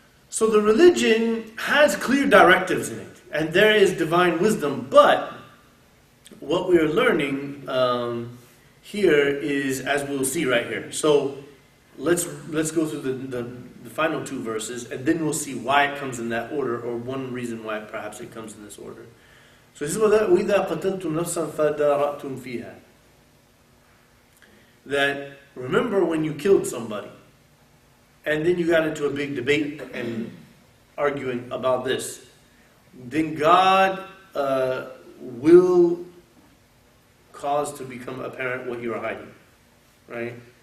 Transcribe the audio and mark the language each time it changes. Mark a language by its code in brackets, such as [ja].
[en] So the religion has clear directives in it, and there is divine wisdom, but what we are learning here is, as we'll see right here. So let's go through the final two verses, and then we'll see why it comes in that order, or one reason why perhaps it comes in this order. So this is [ar] وَإِذَا قَتَلْتُمْ نَفْسًا فَدَارَأْتُمْ فِيهَا. [en] That remember when you killed somebody, and then you got into a big debate and arguing about this, then God will cause to become apparent what you are hiding, right?